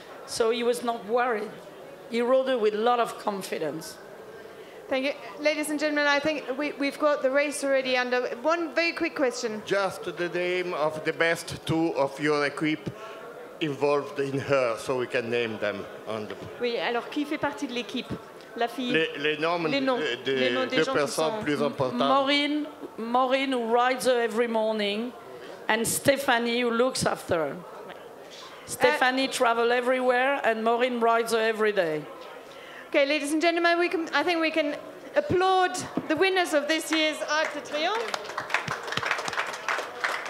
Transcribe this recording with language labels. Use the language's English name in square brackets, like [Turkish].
[English] So he was not worried. He rode her with a lot of confidence. Thank you. Ladies and gentlemen, I think we've got the race already under. One very quick question. Just the name of the best 2 of your equipe involved in her, so we can name them. On the... [French] Oui, alors qui fait partie de l'équipe? La fille. Les noms des 2 personnes plus importantes. [English] Maureen, who rides her every morning, and Stephanie, who looks after her. Stephanie travels everywhere, and Maureen rides her every day. Okay, ladies and gentlemen, I think we can applaud the winners of this year's Arc de Triomphe.